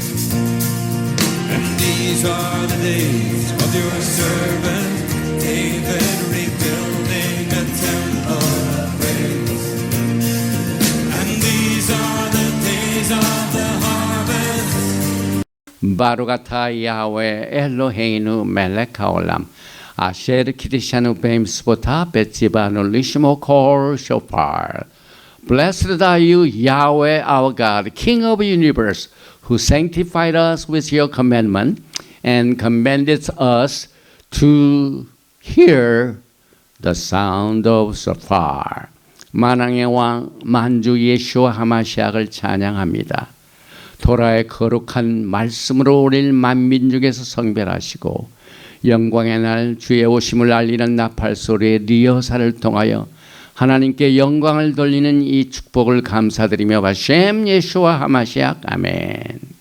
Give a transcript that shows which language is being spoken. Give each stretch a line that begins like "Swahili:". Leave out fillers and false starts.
English: And these are the days of your servant David, rebuilding a temple of praise. And these are the days of the harvest.
Hebrew: 바루가타 야훼 엘로헤이누 멜렉 하올람 아셰르 키리샤누 베임스보타 베치바누 리시모 콜 쇼파르.
English: Blessed are you, Yahweh our God, King of the universe, who sanctified us with your commandment and commanded us to hear the sound of shofar.
Korean: 만왕의 왕 만주 예수와 하마시아를 찬양합니다. 토라의 거룩한 말씀으로 우리를 만민 중에서 성별하시고 영광의 날 주의 오심을 알리는 나팔 소리의 리허설을 통하여 하나님께 영광을 돌리는 이 축복을 감사드리며 바셈 예수와 하마시아 아멘.